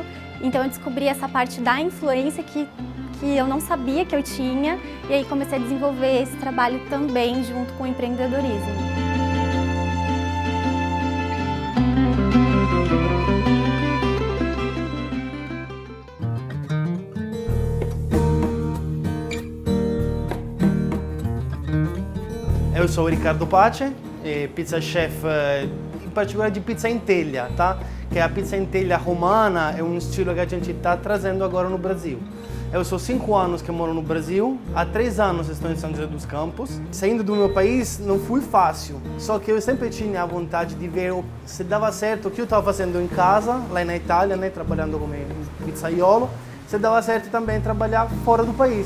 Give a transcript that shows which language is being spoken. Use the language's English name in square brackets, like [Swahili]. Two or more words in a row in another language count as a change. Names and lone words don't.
[Portuguese] Então eu descobri essa parte da influência que eu não sabia que eu tinha, e aí comecei a desenvolver esse trabalho também junto com o empreendedorismo. Eu sou o [Italian] Ricardo Pace, [English] pizza chef, [Italian] in particolare di pizza in teglia, [Portuguese] tá? Que a [Italian] pizza in teglia romana [Portuguese] é um estilo que a gente está trazendo agora no Brasil. Eu sou 5 anos que moro no Brasil, há 3 anos estou em São José dos Campos. Saindo do meu país não foi fácil, só que eu sempre tinha a vontade de ver se dava certo o que eu estava fazendo em casa, lá na Itália, né, trabalhando como pizzaiolo, se dava certo também trabalhar fora do país.